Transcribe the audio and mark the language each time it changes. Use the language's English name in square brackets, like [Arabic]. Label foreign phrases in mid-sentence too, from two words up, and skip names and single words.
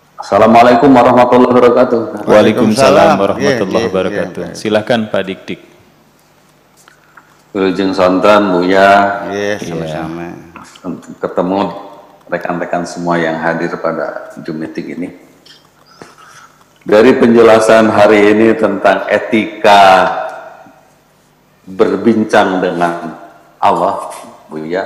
[Arabic] السلام عليكم ورحمة الله وبركاته. وعليكم السلام ورحمة الله وبركاته. [Indonesian] Silakan Pak Dik-Dik. [Sundanese] Wilujeng sonten Buya. [Indonesian] Sama-sama. Ketemu rekan-rekan semua yang hadir pada Zoom meeting ini. Dari penjelasan hari ini tentang etika berbincang dengan Allah, Buya.